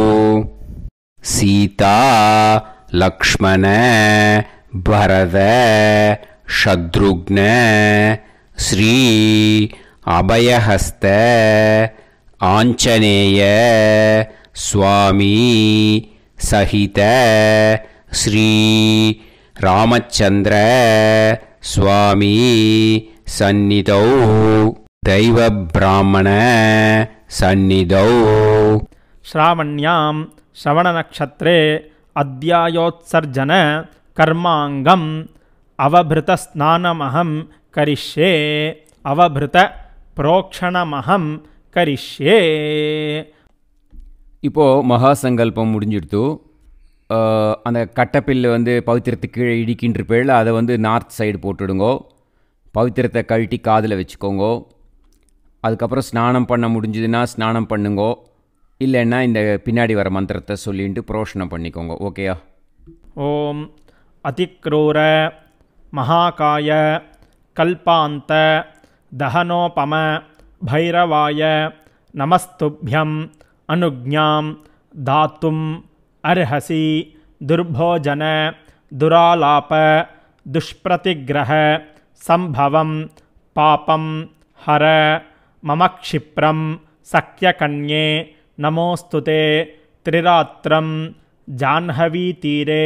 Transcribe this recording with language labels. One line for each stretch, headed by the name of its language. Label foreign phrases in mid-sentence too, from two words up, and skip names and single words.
Sanskrit: सीता लक्ष्मण भरत शत्रुघ्न श्री अभयहस्त आंजनेय स्वामी सहित श्री रामचंद्र स्वामी सन्निधौ दैव ब्राह्मण सन्निधौ श्रावण्यां श्रवणनक्षत्रे अद्यायोत्सर्जन कर्मांगम अवभृतस्नानमहं करिष्ये अवभृत प्रोक्षणमहं करिष्ये
Tamil: இப்போது மகாசங்கல்பம் முடிஞ்சிடுத்து. அந்த கட்டப்பில் வந்து பவித்திரத்துக்கு கீழே இடிக்கின்ற பேரில் அதை வந்து நார்த் சைடு போட்டுடுங்கோ. பவித்திரத்தை கழட்டி காதில் வச்சுக்கோங்கோ. அதுக்கப்புறம் ஸ்நானம் பண்ண முடிஞ்சதுன்னா ஸ்நானம் பண்ணுங்கோ. இல்லைன்னா இந்த பின்னாடி வர மந்திரத்தை சொல்லிட்டு புரோஷனம் பண்ணிக்கோங்க.
Sanskrit: ஓகேயா? ஓம் அதிக்ரூர மகாகாய கல்பாந்த தஹனோபம பைரவாய நமஸ்துभ्यं अनुज्ञां दातुम् अर्हसि दुर्भोजन दुरालाप दुष्प्रतिग्रह संभवं पापं हर मम क्षिप्रं सख्यकन्ये नमोस्तुते त्रिरात्रं जाह्नवीतीरे